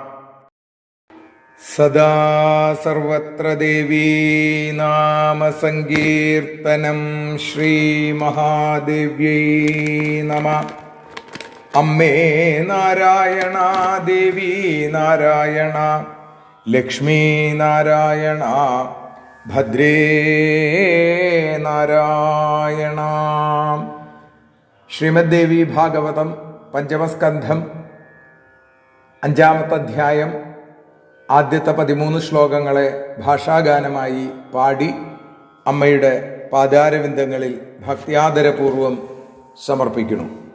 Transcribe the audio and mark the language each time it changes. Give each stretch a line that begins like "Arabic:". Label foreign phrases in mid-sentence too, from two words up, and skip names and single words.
Sanskrit: सदा सर्वत्र देवी नाम संकीर्तनं श्रीमहादेव्यै नमः।
Malayalam: അമ്മേ നാരായണ ദേവീ നാരായണ ലക്ഷ്മീ നാരായണ ഭദ്രേ നാരായണ। ശ്രീമദ്ദേവി ഭാഗവതം പഞ്ചമസ്കന്ധം 5-ാമത്തെ അധ്യായം ആദ്യത്തെ 13 ശ്ലോകങ്ങളെ ഭാഷാഗാനമായി പാടി അമ്മയുടെ പാദാരവിന്ദങ്ങളിൽ ഭക്ത്യാദരപൂർവം സമർപ്പിക്കുന്നു.